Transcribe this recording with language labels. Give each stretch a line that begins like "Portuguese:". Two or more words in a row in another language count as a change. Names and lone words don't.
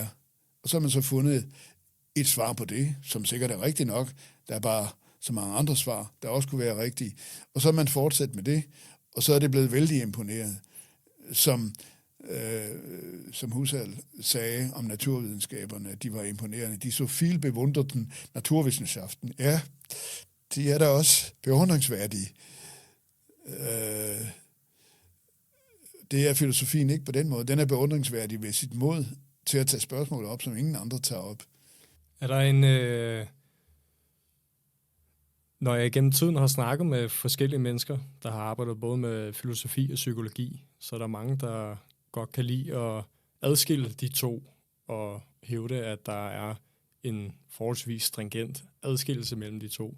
Danish: Og så har man så fundet et svar på det, som sikkert er rigtigt nok. Der er bare så mange andre svar, der også kunne være rigtige. Og så har man fortsat med det, og så er det blevet vældig imponeret, som Husserl sagde om naturvidenskaberne, at de var imponerende.
German: De så viel bewunderten Naturwissenschaften.
Danish: Ja, de er da også beundringsværdige. Det er filosofien ikke på den måde. Den er beundringsværdig ved sit mod til at tage spørgsmål op, som ingen andre tager op. Er der en... Når jeg gennem tiden har snakket med forskellige mennesker, der har arbejdet både med filosofi og psykologi, så er der mange, der godt kan lide at adskille de to og hævde, at der er en forholdsvis stringent adskillelse mellem de to.